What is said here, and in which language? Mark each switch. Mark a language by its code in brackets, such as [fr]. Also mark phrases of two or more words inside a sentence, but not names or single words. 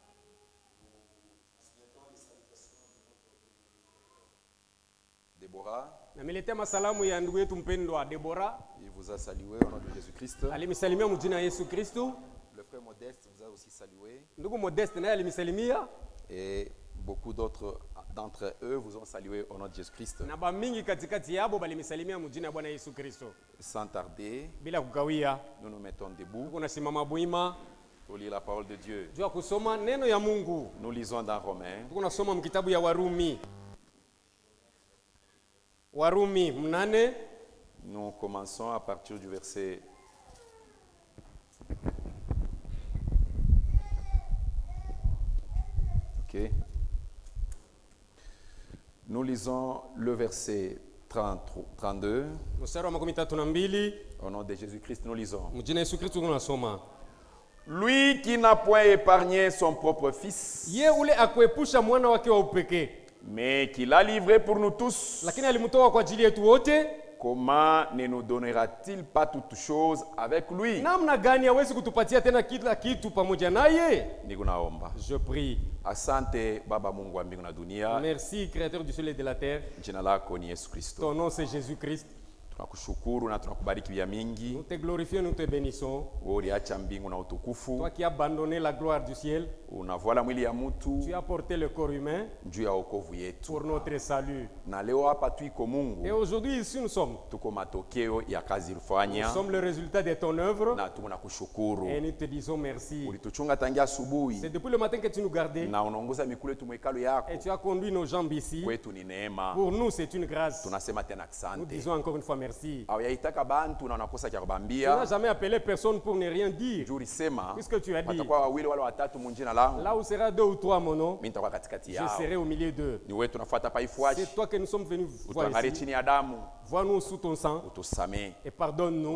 [sw] Deborah. Namiletea masalamu ya ndugu yetu mpendwa Deborah. [fr] Il vous a salué au nom de Jésus-Christ. [sw] Alimisalimia mjina Yesu Kristo. [fr] Le frère Modeste vous a aussi salué. [sw] Ndugu Modeste naye alimisalimia. [fr] Et beaucoup d'autres d'entre eux vous ont salué au nom de Jésus-Christ. [sw] Na ba mingi katikati yabo balimisalimia mjina Bwana Yesu Kristo. [fr] Sans tarder, [sw] bila kukawia, [fr] nous nous mettons debout. [sw] Tunasimama buima [fr] pour lire la parole de Dieu. [sw] Jua kusoma neno ya Mungu. [fr] Nous lisons dans Romains. [sw] Tunasoma mkitabu ya Warumi. Warumi 8. [fr] Nous commençons à partir du verset OK. Nous lisons le verset 32. Au nom de Jésus-Christ, nous lisons. Lui qui n'a point épargné son propre fils, mais qui l'a livré pour nous tous, comment ne nous donnera-t-il pas toutes choses avec lui? Je prie. [sw] Asante Baba Mungu wa mbingu na dunia. [fr] Merci créateur du ciel et de la terre. [sw] Jina lako ni Yesu Kristo. [fr] Ton nom c'est Jésus-Christ. [sw] Tunakushukuru na tunakubariki vya mingi. [fr] Nous te glorifions, nous te bénissons. [sw] Uliacha mbingu na utukufu. [fr] Toi qui as abandonné la gloire du ciel. [sw] Unavala mwili ya mtu. [fr] Tu as porté le corps humain. [sw] Juu ya wokovu yetu. [fr] Pour notre salut. [sw] Na leo hapa tuiko Mungu. [fr] Et aujourd'hui ici nous sommes. [sw] Tuko matokeo ya kazi ulifanya. [fr] Nous sommes le résultat de ton œuvre. [sw] Na tunakushukuru. [fr] Et nous te disons merci. [sw] Ulituchunga tangia asubuhi. [fr] C'est depuis le matin que tu nous gardais. [sw] Na unaongoza mikulu yetu mwekalo yako. [fr] Et tu as conduit nos jambes ici. [sw] Kwetu ni neema. [fr] Pour nous c'est une grâce. [sw] Tunasema tena asante. [fr] Nous disons encore une fois merci. merci. Tu Tu n'as jamais appelé personne pour ne rien dire. Puisque tu as dit, là où sera 2 ou 3 mon nom, je serai au milieu d'eux. C'est toi que nous sommes venus voir ici. Vois-nous sous ton sang et pardonne-nous.